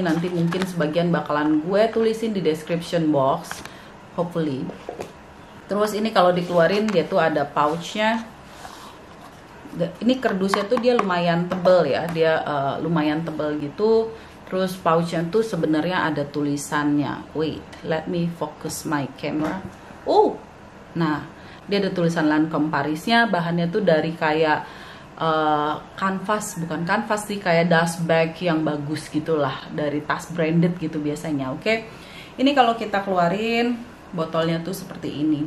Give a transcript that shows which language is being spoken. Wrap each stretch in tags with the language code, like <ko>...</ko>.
<id>Nanti mungkin sebagian bakalan gue tulisin di description box,</id> <en>hopefully.</en> <id>Terus ini kalau dikeluarin dia tuh ada pouchnya. Ini kerdusnya tuh dia lumayan tebel ya, dia lumayan tebel gitu. Terus pouchnya tuh sebenarnya ada tulisannya.</id> <en>Wait, let me focus my camera.</en> <id>Oh, nah dia ada tulisan Lancome Parisnya. Bahannya tuh dari kayak kanvas, bukan kanvas sih, kayak dust bag yang bagus gitulah, dari tas branded gitu biasanya. Oke, ini kalau kita keluarin botolnya tuh seperti ini.</id>